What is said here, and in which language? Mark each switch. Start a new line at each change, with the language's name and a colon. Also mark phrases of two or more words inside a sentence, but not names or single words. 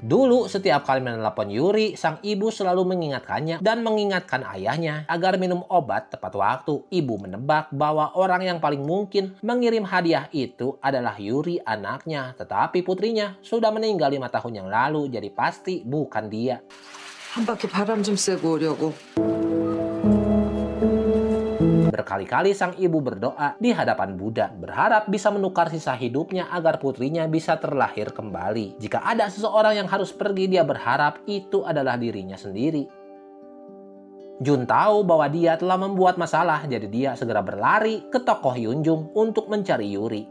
Indonesian: Dulu, setiap kali menelepon Yuri, sang ibu selalu mengingatkannya dan mengingatkan ayahnya agar minum obat tepat waktu. Ibu menebak bahwa orang yang paling mungkin mengirim hadiah itu adalah Yuri, anaknya. Tetapi putrinya sudah meninggal 5 tahun yang lalu, jadi pasti bukan dia.
Korean: 한 바퀴 바람 좀 쐬고 오려고.
Indonesian: Berkali-kali sang ibu berdoa di hadapan Buddha, berharap bisa menukar sisa hidupnya agar putrinya bisa terlahir kembali. Jika ada seseorang yang harus pergi, dia berharap itu adalah dirinya sendiri. Jun tahu bahwa dia telah membuat masalah, jadi dia segera berlari ke toko Hyunjung untuk mencari Yuri.